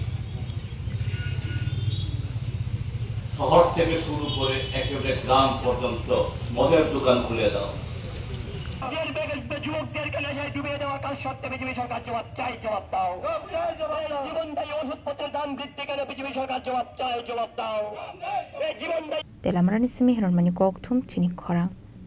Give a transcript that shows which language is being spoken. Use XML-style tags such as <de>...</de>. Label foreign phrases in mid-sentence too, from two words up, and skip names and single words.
<bn>শহর থেকে শুরু করে একেবারে গ্রাম পর্যন্ত মদের দোকান খুলে দাও যুবকদেরকে নেশায় ডুবিয়ে দেওয়া কাজ সত্ত্বে বিজেপি সরকার জবাব চাই জবাব দাও জীবনদায়ী ওষুধপত্রের দাম বৃদ্ধি কেন বিজেপি সরকার জবাব চাই জবাব দাও</bn> <trp>Telamrani simi heron mani kok thum chini khorang</trp>